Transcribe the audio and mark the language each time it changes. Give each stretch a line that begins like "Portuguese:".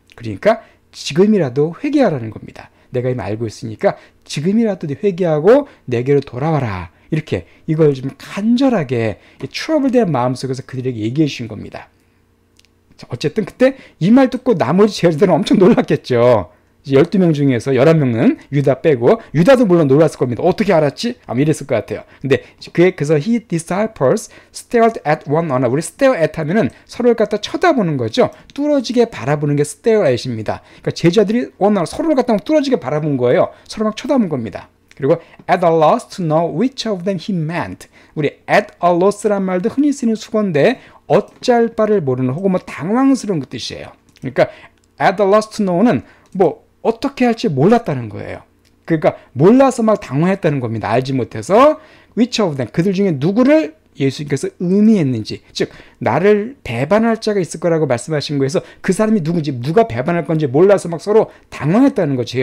Korean: 그러니까 지금이라도 회개하라는 겁니다. 내가 이미 알고 있으니까 지금이라도 회개하고 내게로 돌아와라. 이렇게 이걸 좀 간절하게 트러블된 마음속에서 그들에게 얘기해 주신 겁니다. 어쨌든 그때 이 말 듣고 나머지 제자들은 엄청 놀랐겠죠. 12명 중에서 11명은 유다 빼고, 유다도 물론 놀랐을 겁니다. 어떻게 알았지? 아마 이랬을 것 같아요. 근데 그래서
English: his disciples stared at one another.
Korean: 우리 stare at 하면은 서로를 갖다 쳐다보는 거죠. 뚫어지게 바라보는 게 stare at입니다. 그러니까 제자들이 서로를 갖다 뚫어지게 바라본 거예요. 서로 막 쳐다본 겁니다. 그리고
English: at a loss to know which of them he meant.
Korean: 우리 at a loss란 말도 흔히 쓰는 수건데 어찌할 바를 모르는 혹은 뭐 당황스러운 그 뜻이에요. 그러니까 at a loss to know는 뭐 어떻게 할지 몰랐다는 거예요. 그러니까 몰라서 막 당황했다는 겁니다. 알지 못해서 which of them, 그들 중에 누구를 예수님께서 의미했는지, 즉 나를 배반할 자가 있을 거라고 말씀하신 거에서 그 사람이 누군지, 누가 배반할 건지 몰라서 막 서로 당황했다는 거죠.